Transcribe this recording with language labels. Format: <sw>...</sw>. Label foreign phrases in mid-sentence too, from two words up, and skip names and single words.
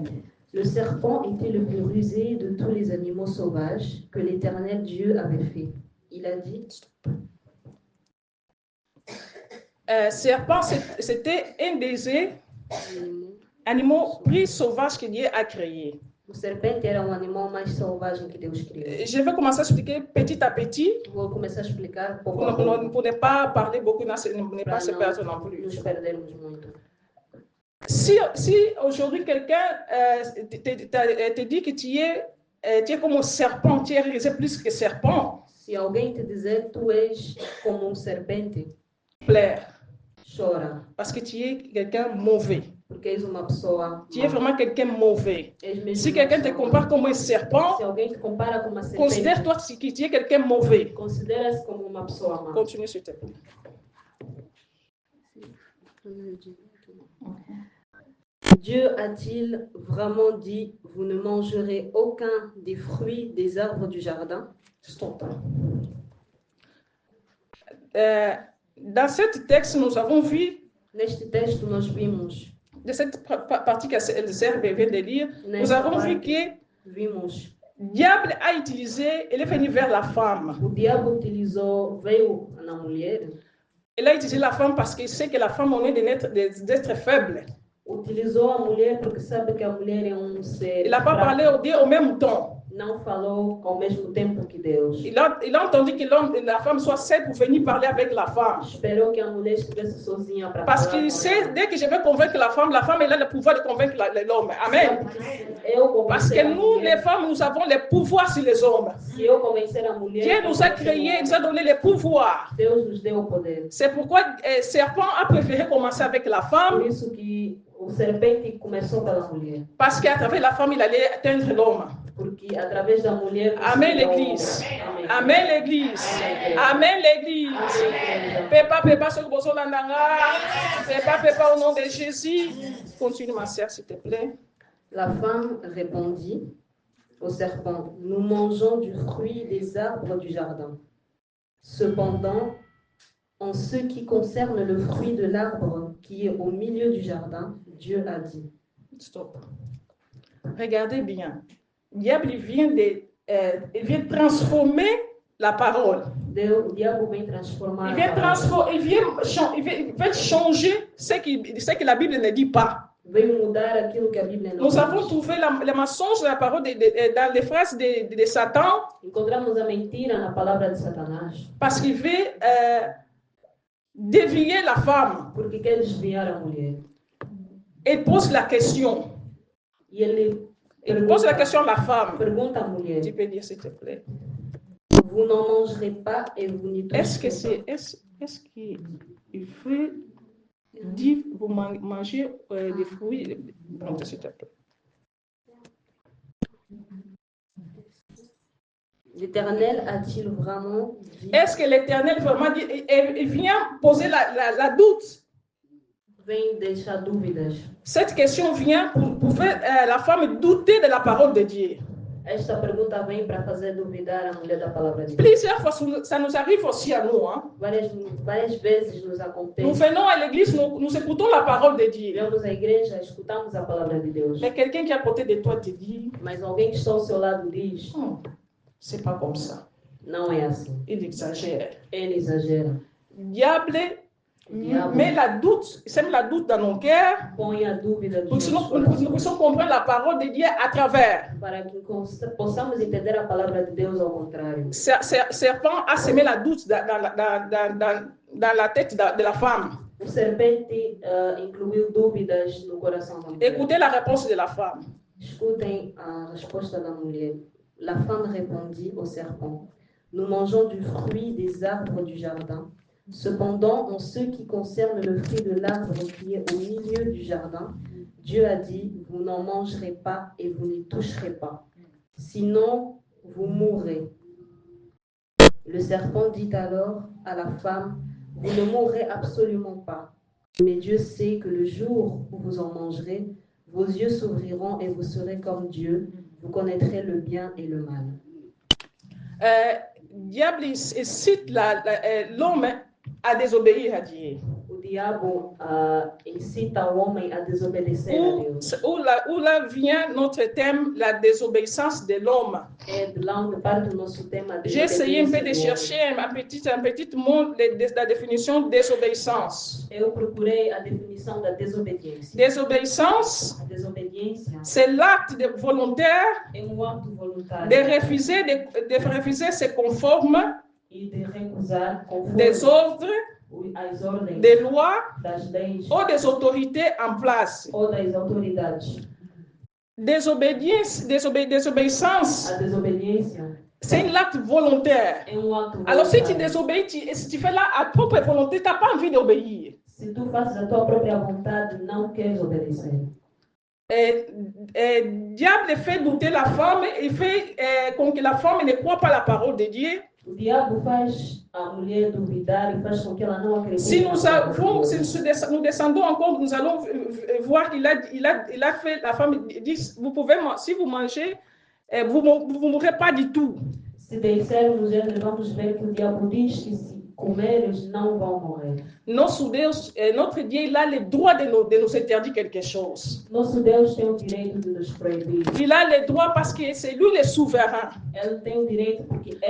<fr>Le serpent était le plus rusé de tous les animaux sauvages que l'Éternel Dieu avait fait. Il a dit, Serpent, c'était un des animaux plus sauvages que Dieu a créé.</fr> <pt>o serpente era o animal mais selvagem que Deus criou.</pt> <fr>Je vais commencer à expliquer petit à petit</fr> <pt>Vou começar a explicar pouco</pt> <fr>pour</fr> <pt>a pouco,</pt> <fr>ne pas parler beaucoup, ne pas se perdre non</fr> <pt>para</pt> <fr>plus.</fr> <pt>nos perdermos muito.</pt> <fr>Si aujourd'hui quelqu'un te dit que tu es comme un serpent, tu es risé plus que serpent,</fr> <pt>Se alguém te dizer tu és como serpente,</pt> <fr>pleure,</fr> <pt>chora,</pt> <fr>parce que tu es quelqu'un mauvais.</fr> <pt>porque és uma pessoa</pt> <fr>Tu es</fr> <pt>má.</pt> <fr>vraiment quelqu'un mauvais.</fr> <pt>És mesmo</pt> <fr>Si</fr> <pt>uma</pt> <fr>quelqu'un te</fr> <pt>pessoa</pt> <fr>compare</fr> <pt>má.</pt> <fr>comme un serpent,</fr> <pt>Se alguém te compara com uma serpente,</pt> <fr>considère-toi que tu es quelqu'un mauvais.</fr> <pt>considera-se como uma pessoa má.</pt> <fr>Continue, s'il te plaît. Dieu a-t-il vraiment dit, vous ne mangerez aucun des fruits des arbres du jardin? Stop. Dans ce texte, nous avons vu,</fr> <pt>Neste texto nós vimos,</pt> <fr>de cette partie que Elzer vient de lire, nous</fr> <pt>nesta</pt> <fr>avons vu</fr> <pt>parte,</pt> <fr>que</fr> <pt>vimos,</pt> <fr>le diable a utilisé, il est venu vers la femme.</fr> <pt>o diabo veio na mulher,</pt> <fr>Il a utilisé la femme parce qu'il sait que la femme est d'être faible.</fr> <pt>utilizou a mulher porque sabe que a mulher é ser</pt> <fr>Il n'a pas parlé au Dieu au même temps.</fr> <pt>não falou ao mesmo tempo que Deus.</pt> <fr>Il a entendu que la femme soit seule pour venir parler avec la femme.</fr> <pt>Esperou que a mulher estivesse sozinha para</pt> <fr>Parce</fr> <pt>falar</pt> <fr>qu'il</fr> <pt>com</pt> <fr>sait,</fr> <pt>ela.</pt> <fr>dès que je vais convaincre la femme elle a le pouvoir de convaincre l'homme. Amen.</fr> <pt>Eu</pt> <fr>Parce</fr> <pt>convencer</pt> <fr>que</fr> <pt>a</pt> <fr>nous,</fr> <pt>mulher,</pt> <fr>les femmes, nous avons le pouvoir sur les hommes.</fr> <pt>se eu convencer a mulher,</pt> <fr>Dieu nous a créés, il nous a donné le pouvoir.</fr> <pt>Deus nos deu o poder.</pt> <fr>C'est pourquoi Serpent a préféré commencer avec la</fr> <pt>Por</pt> <fr>femme,</fr> <pt>isso que o serpente começou pela mulher,</pt> <fr>parce qu'à travers la femme, il allait atteindre l'homme.</fr> <pt>porque através da mulher</pt> <fr>Amen</fr> <pt>conseguiu-</pt> <fr>l'église.</fr> <pt>Amém.</pt> <fr>Amen l'église. Amen l'église. Pépa, ce que vous avez dit. Pépa, au nom de Jésus. Continue, ma sœur, s'il te plaît. La femme répondit au serpent, nous mangeons du fruit des arbres du jardin. Cependant, en ce qui concerne le fruit de l'arbre qui est au milieu du jardin, Dieu a dit. Stop. Regardez bien. Le diable il vient transformer la parole.</fr> <pt>O diabo vem transformar</pt> <fr>Il</fr> <pt>a</pt> <fr>vient,</fr> <pt>palavra.</pt> <fr>il vient changer ce que la Bible ne dit pas.</fr> <pt>Veio mudar aquilo que a Bíblia não</pt> <fr>Nous avons</fr> <pt>diz.</pt> <fr>trouvé le mensonge de la parole dans les phrases de Satan</fr> <pt>Encontramos a mentira na palavra de Satanás,</pt> <fr>parce qu'il veut dévier la femme.</fr> <pt>porque quer desviar a mulher.</pt> <fr>Il pose la question.</fr> <pt>E ele</pt> <fr>Il pose la question à la femme.</fr> <pt>pergunta à mulher,</pt> <fr>Tu peux dire s'il te plaît. vous n'en mangerez pas et vous n'y Est-ce toucherez que est-ce qu'il veut dire vous mangez des fruits? Pronto, s'il te plaît. L'Éternel a-t-il vraiment dit, Est-ce que l'Éternel vraiment dit, il vient poser la doute?</fr> <pt>vem deixar dúvidas?</pt> <fr>Cette question vient pour faire la femme douter de la parole de Dieu.</fr> <pt>Esta pergunta vem para fazer duvidar a mulher da palavra de Deus.</pt> <fr>Plusieurs fois, ça nous arrive aussi à nous. Hein?</fr> <pt>Várias vezes nos</pt> <fr>Nous</fr> <pt>acontece.</pt> <fr>venons à l'église, nous écoutons la parole de Dieu.</fr> <pt>Vamos à igreja, escutamos a palavra de Deus.</pt> <fr>Mais quelqu'un qui est à côté de toi te dit,</fr> <pt>Mas alguém que está ao seu lado diz,</pt> <fr>c'est pas comme ça.</fr> <pt>não é assim.</pt> <fr>Il exagère.</fr> <pt>Ele exagera.</pt> <fr>Diable</fr> <pt>Diabo</pt> <fr>met sème la doute dans nos cœurs</fr> <pt>põe a dúvida</pt> <fr>pour</fr> <pt>dos</pt> <fr>que</fr> <pt>nossos</pt> <fr>nous</fr> <pt>corações,</pt> <fr>puissions comprendre la parole de Dieu à travers.</fr> <pt>para que possamos entender a palavra de Deus ao contrário.</pt> <fr>Serpent a semé la doute dans la tête de la femme.</fr> <pt>O serpente incluiu dúvidas no coração da mulher.</pt> <fr>Écoutez la réponse de la femme.</fr> <pt>Escutem a resposta da mulher.</pt> <fr>La femme répondit au serpent, nous mangeons du fruit des arbres du jardin. Cependant, en ce qui concerne le fruit de l'arbre qui est au milieu du jardin, Dieu a dit, vous n'en mangerez pas et vous n'y toucherez pas. Sinon, vous mourrez. Le serpent dit alors à la femme, vous ne mourrez absolument pas. Mais Dieu sait que le jour où vous en mangerez, vos yeux s'ouvriront et vous serez comme Dieu. Vous connaîtrez le bien et le mal. Diable cite l'homme à désobéir à Dieu.</fr> <pt>O diabo incita o homem a desobedecer a Deus.</pt> <fr>Où là vient notre thème, la désobéissance de l'homme.</fr> <pt>É de lá onde parte o nosso tema de</pt> <fr>J'ai essayé un peu de</fr> <pt>desobediência do</pt> <fr>chercher un petit mot de la définition de désobéissance.</fr> <pt>homem. Eu procurei a definição da desobediência.</pt> <fr>Désobéissance,</fr> <pt>A desobediência</pt> <fr>c'est l'acte volontaire</fr> <pt>é ato voluntário</pt> <fr>de refuser se conforme</fr> <pt>e de recusar conforme</pt> <fr>des ordres,</fr> <pt>as ordens</pt> <fr>des lois</fr> <pt>das leis</pt> <fr>ou des autorités en place.</fr> <pt>ou das autoridades.</pt> <fr>Désobéissance,</fr> <pt>A desobediência</pt> <fr>c'est un acte volontaire.</fr> <pt>é ato</pt> <fr>Alors si tu</fr> <pt>voluntário.</pt> <fr>désobéis, si tu fais là à propre volonté, tu n'as pas envie d'obéir.</fr> <pt>Se tu fazes a tua própria vontade, não queres obedecer.</pt> <fr>Diable fait douter la femme, il fait com que la femme ne croit pas la parole de Dieu.</fr> <pt>O diabo faz a mulher duvidar e faz com que ela não acredite.</pt> <fr>Si</fr> <pt>na</pt> <fr>nous,</fr> <pt>palavra de</pt> <fr>avons,</fr> <pt>Deus.</pt> <fr>si nous descendons encore, nous allons voir qu'il a fait, la femme dit, vous pouvez, si vous mangez, vous ne mourrez pas du tout.</fr> <pt>Se descermos, vamos ver que o diabo diz que se comeres, não vão morrer.</pt> <fr>Notre Dieu, il a le droit de nous interdire quelque chose.</fr> <pt>Nosso Deus tem o direito de nos proibir.</pt> <fr>Il a le droit parce que c'est lui le souverain.</fr> <pt>Ele tem o direito porque ele</pt>